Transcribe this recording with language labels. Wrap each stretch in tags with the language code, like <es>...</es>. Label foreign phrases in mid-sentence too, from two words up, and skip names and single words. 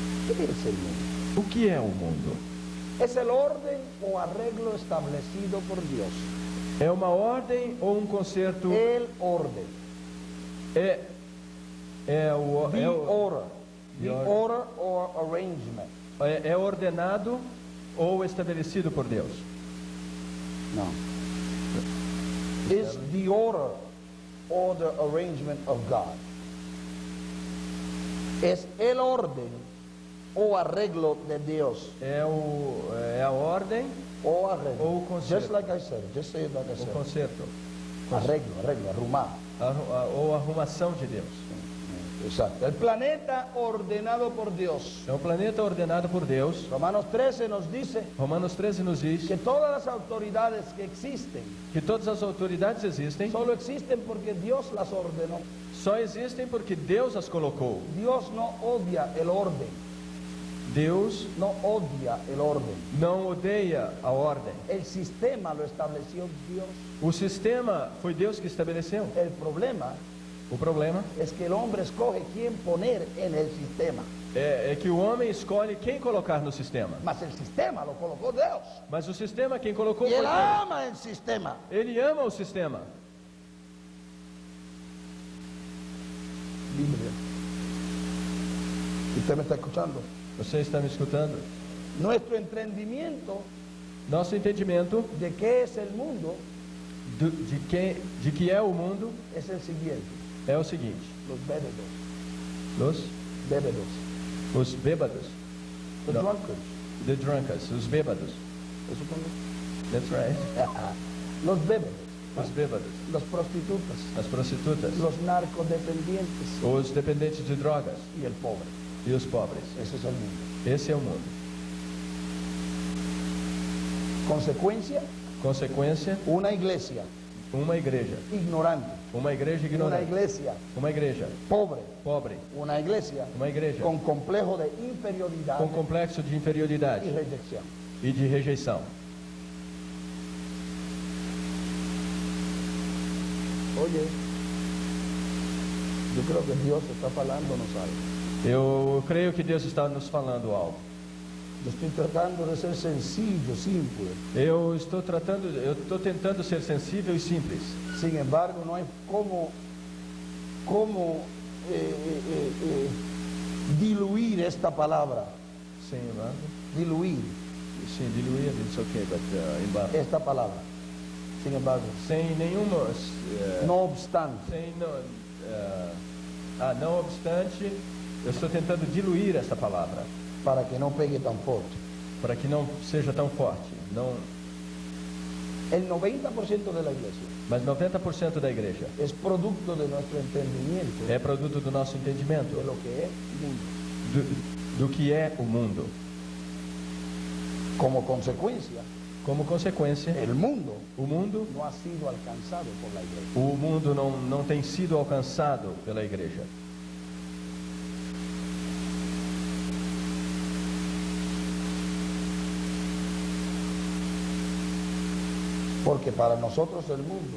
<es>¿Qué es el mundo?</es> <pt>O que é o mundo?</pt> <es>Es el orden o arreglo establecido por Dios.</es> <pt>É uma ordem ou um concerto?</pt> <es>El orden.</es> <pt>É</pt> <en>The order. The The order. order or arrangement.</en> <pt>É ordenado ou estabelecido por Deus?</pt> <es>No.</es> <en>It's the order or the arrangement of God.</en> <es>Es el orden o arreglo de Dios.</es> <pt>É a ordem</pt> <es>O arreglo.</es> <pt>ou o concerto?</pt> <en>Just like I said. Just say it like I</en> <pt>O</pt> <en>said.</en> <pt>concerto.</pt> <es>Arreglo, arrumar.</es> <pt>Ou a arrumação de Deus.</pt> <es>Exacto. El planeta ordenado por Dios.</es> <pt>É um planeta ordenado por Deus.</pt> <es>Romanos 13 nos dice</es> <pt>Romanos 13 nos diz</pt> <es>que todas las autoridades que existen</es> <pt>que todas as autoridades existem,</pt> <es>solo existen porque Dios las ordenó.</es> <pt>só existem porque Deus as colocou.</pt> <es>Dios no odia el orden.</es> <pt>Deus</pt> <es>No odia el orden.</es> <pt>não odeia a ordem.</pt> <es>El sistema lo estableció Dios.</es> <pt>O sistema foi Deus que estabeleceu.</pt> <es>El problema</es> <pt>O problema</pt> <es>es que el hombre escoge quién poner en el sistema.</es> <pt>é que o homem escolhe quem colocar no sistema.</pt> <es>Mas el sistema lo colocó Dios.</es> <pt>Mas o sistema quem colocou</pt> <es>Y</es> <pt>foi</pt> <es>él</es> <pt>Deus.</pt> <es>ama el sistema.</es> <pt>Ele ama o sistema.</pt> <es>Biblia. ¿Usted me está escuchando?</es> <pt>Você está me escutando?</pt> <es>Nuestro entendimiento</es> <pt>Nosso entendimento</pt> <es>de qué es el mundo</es> <pt>de que é o mundo</pt> <es>es el siguiente.</es> <pt>é o seguinte:</pt> <es>Los bébedos.</es> <pt>os bêbados,</pt> <en>The</en> <es>No.</es> <en>drunkards. the drunkards,</en> <pt>os bêbados.</pt> <es>¿Eso pongo?</es> <en>That's right.</en> <es>Los bébedos.</es> <pt>Os bêbados,</pt> <es>Las prostitutas.</es> <pt>as prostitutas,</pt> <es>Los narcodependientes.</es> <pt>os dependentes de drogas</pt> <es>Y el pobre.</es> <pt>e os pobres.</pt> <es>Ese es el mundo.</es> <pt>Esse é o mundo.</pt> <es>Consecuencia,</es> <pt>Consequência,</pt> <es>una iglesia</es> <pt>uma igreja.</pt> <es>ignorante.</es> <pt>Uma igreja</pt> <es>Una</es> <pt>ignorante.</pt> <es>iglesia</es> <pt>Uma igreja</pt> <es>pobre.</es> <pt>pobre.</pt> <es>Una iglesia</es> <pt>Uma igreja</pt> <es>con complejo de inferioridad</es> <pt>com complexo de inferioridade</pt> <es>y rejección.</es> <pt>e de rejeição.</pt> <es>Oye, yo creo que Dios está falándonos algo.</es> <pt>Eu creio que Deus está nos falando algo.</pt> <es>Yo estoy tratando de ser sencillo, simple.</es> <pt>Eu estou tentando ser sensível e simples.</pt> <es>Sin embargo, no hay cómo diluir esta palabra.</es> <pt>Sem embargo,</pt> <es>Diluir</es> <pt>sim, diluir,</pt> <en>it's okay, but embargo.</en> <es>esta palabra. Sin embargo,</es> <pt>Sem nenhuma,</pt> <es>no obstante.</es> <pt>sem não obstante, eu estou tentando diluir essa palavra</pt> <es>Para que no pegue tan fuerte.</es> <pt>para que não seja tão forte. Não,</pt> <es>El 90% de la iglesia</es> <pt>mas 90% da igreja</pt> <es>es producto de nuestro entendimiento</es> <pt>é produto do nosso entendimento</pt> <es>de lo que es mundo.</es> <pt>do que é o mundo.</pt> <es>Como consecuencia,</es> <pt>Como consequência,</pt> <es>el mundo</es> <pt>o mundo</pt> <es>no ha sido alcanzado por la iglesia.</es> <pt>O mundo não tem sido alcançado pela igreja.</pt> <es>Porque para nosotros el mundo</es>